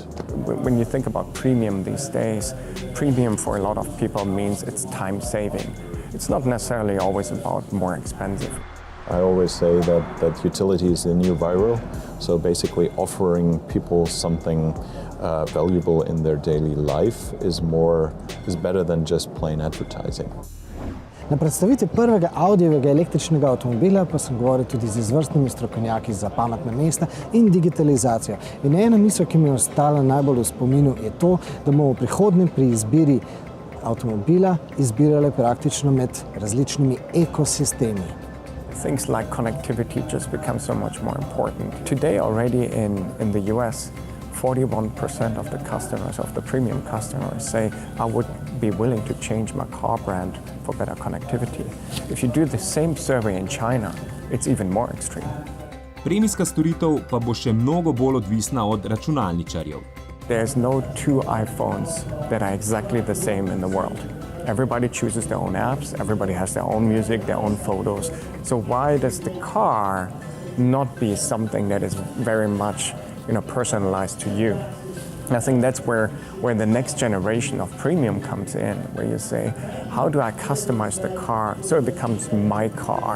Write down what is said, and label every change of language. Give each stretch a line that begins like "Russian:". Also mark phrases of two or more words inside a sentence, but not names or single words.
English: When you think about premium these days, premium for a lot of people means it's time saving. It's not necessarily always about more expensive. I always say that utility is the new viral, so basically offering people something valuable in their daily life is better than just plain advertising.
Slovenian: Na predstavitvi prvega Audijevega električnega avtomobila pa sem govoril tudi z izvrstnimi strokovnjaki za pametna mesta in digitalizacijo. In ena misel, ki mi je ostala najbolj v spominu, je to, da bomo v prihodnje pri izbiri avtomobila izbirali praktično med različnimi ekosistemi.
English: Things like connectivity just become so much more important. Today already in the US, 41% of the customers, of the premium customers, say, I would be willing to change my car brand for better connectivity. If you do the same survey in China, it's even more extreme.
Slovenian: Premijska storitev pa bo še mnogo bolj odvisna od računalničarjev.
English: There's no two iPhones that are exactly the same in the world. Everybody chooses their own apps, everybody has their own music, their own photos. So why does the car not be something that is very much, personalized to you? I think that's where the next generation of premium comes in, where you say, how do I customize the car so it becomes my car?